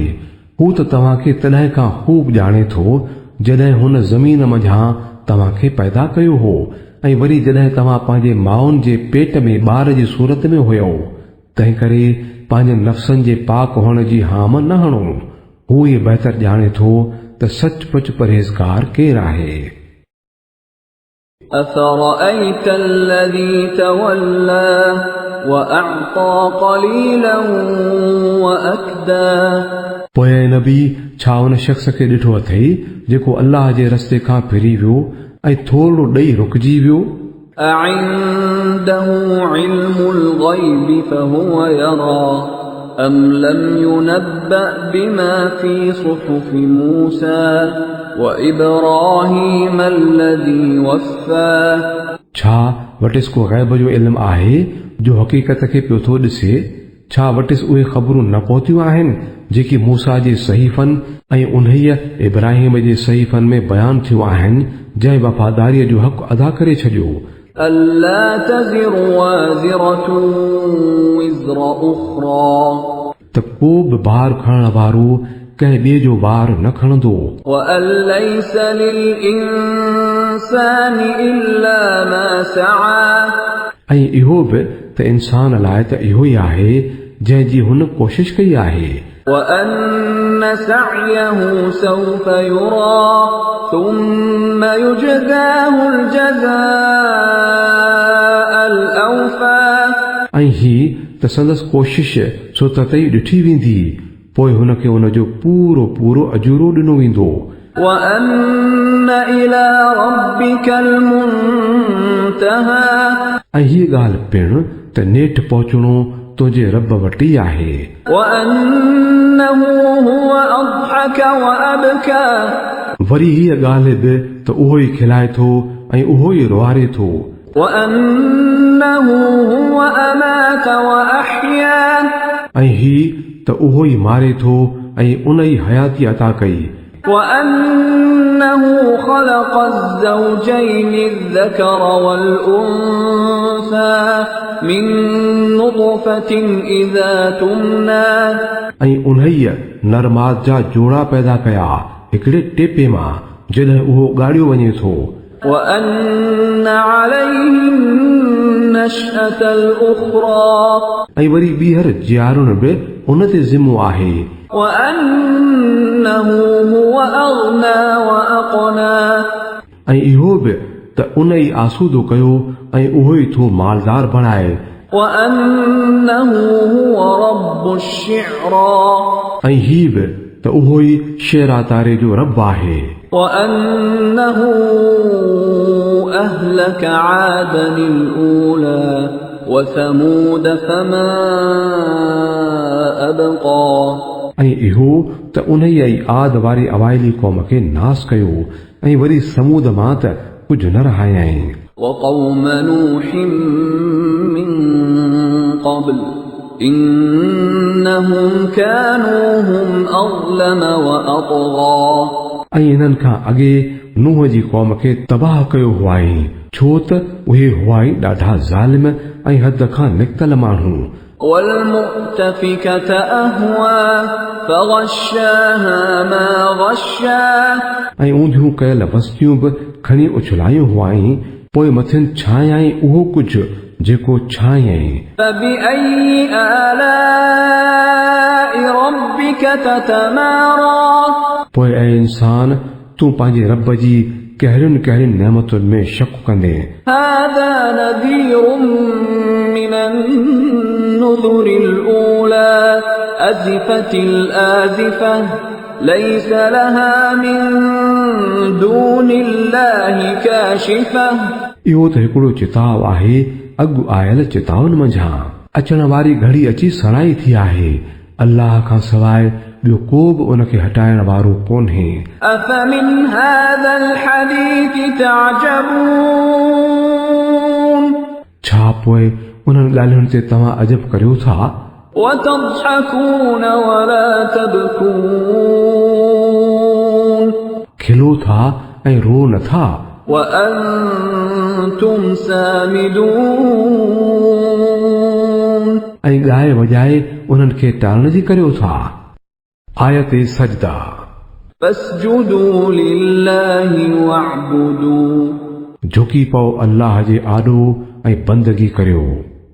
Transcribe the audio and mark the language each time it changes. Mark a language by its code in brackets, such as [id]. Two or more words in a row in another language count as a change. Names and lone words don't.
[sd] हू त तव्हांखे तॾहिं खां खूब ॼाणे थो जॾहिं हुन ज़मीन मंझां तव्हांखे पैदा कयो हो ऐं वरी जॾहिं तव्हां पंहिंजे माउनि जे पेट में ॿार जी सूरत में हुयो। तंहिं करे पंहिंजे नफ़्सनि जे पाक हुअण जी हाम न हणो। हू इहे बहितर ॼाणे थो त सचमुच परहेज़गार केरु आहे। [ar] أفرأيت الذي تولى وأعطى قليلا وأكدى। [sd] पोइ नबी छा उन शख़्स खे ॾिठो अथई जेको अल्लाह जे रस्ते खां फिरी वियो ऐं थोरो ॾेई रुकिजी वियो। [ar] أعنده علم الغيب فهو يرى أم لم ينبأ بما في صحف موسى وإبراهيم الذي وفى। [sd] छा वटि को ग़ैब जो इल्म आहे जो हक़ीक़त खे पियो थो ॾिसे छा वटिस उहे ख़बरूं न पहुतियूं आहिनि जेकी मूसा जे सहीफ़नि ऐं उन्हीअ इब्राहिम जे सहीफ़नि में बयान थियूं आहिनि जंहिं वफ़ादारीअ जो हक़ अदा करे छॾियो [ar] ألا تزر وازرة وزر أخرى [sd] त को बि भार खणण वारो कंहिं ॿिए जो भार न खणंदो [ar] وأن ليس للإنسان إلا ما سعى [sd] ऐं इहो बि त इंसान लाइ त इहो ई आहे जंहिंजी हुन कोशिश कई आहे [ar] وأن سعيه سوف يرى ثم يجزاه الجزاء الأوفى [sd] ऐं ही त संदसि कोशिश सो त तई ॾिठी वेंदी पोइ हुनखे हुनजो पूरो पूरो अजूरो ॾिनो वेंदो [ar] وأن إلى ربك المنتهى [sd] ऐं हीअ ॻाल्हि पिणु त नेठि पहुचणो तुंहिंजे रब वटि ई आहे [ar] وأنه هو أضحك وأبكى [sd] वरी हीअ ॻाल्हि बि त उहो ई खिलाए थो ऐं उहो ई रुआरे थो [ar] وأنه هو أمات وأحيا [sd] ऐं ही त उहो ई मारे थो ऐं उन ई हयाती अता कई [ar] وأنه خلق الزوجين الذكر والأنثى من نطفة إذا تمنى [sd] ऐं उन्हीअ नरमाद जा जोड़ा पैदा कया हिकिड़े टेपे मां जॾहिं उहो ॻाड़ियो वञे थो [ar] وأن عليه النشأة الأخرى [sd] ऐं वरी ॿीहर जियारुण बि उन ते ज़िम्मो आहे [ar] وأنه هو أغنى وأقنى [sd] ऐं इहो बि त उन ई आसूदो कयो ऐं उहो ई थो मालदार बणाए [ar] وأنه هو رب الشعرى [sd] ऐं ही बि त उहो ई शेरा तारे जो रब आहे [ar] وأنه أهلك عادا الأولى وثمود فما أبقى [sd] ऐं इहो त उन ई आद वारी अवाइली क़ौम खे नास कयो ऐं वरी समूद मां त कुझु न रहायई [ar] وقوم نوح من قبل إنهم كانوا هم أظلم وأطغى [sd] ऐं इन्हनि खां अॻे नूह जी क़ौम खे तबाह कयो हुआई छो त उहे हुआई ॾाढा ज़ालिम ऐं हद खां निकितल माण्हू [ar] والمؤتفكة أهوى فغشاها ما غشا [sd] ऐं ऊंधियूं कयल बस्तियूं बि खणी उछलायूं हुआई पोइ मथियुनि छायई उहो कुझु जेको छायई [ar] فبأي آلاء ربك تتمارى [sd] पोइ ऐं इंसान तूं पंहिंजे रब जी कहिड़ियुनि कहिड़ियुनि नेमतुनि में शक कंदे [ar] هذا نذير من النذر الأولى أزفت الآزفة ليس لها من دون الله كاشفة [sd] इहो त हिकिड़ो चिताव आहे अॻु आयल चिताउनि मंझां अचण वारी घड़ी अची सणाई थी आहे अल्लाह खां सवाइ ॿियो को बि उनखे हटाइण वारो कोन्हे [ar] أفمن هذا الحديث تعجبون [sd] छा पोइ उन्हनि ॻाल्हियुनि ते तव्हां अजब करियो था [ar] وتضحكون ولا تبكون [sd] खिलो था ऐं रो नथा [ar] وأنتم سامدون [sd] ऐं ॻाए वॼाए उन्हनि खे टालण जी करियो था आयत सजदा [ar] فاسجدوا لله واعبدوا [sd] झुकी पओ अल्लाह जे आॾो ऐं बंदगी करियो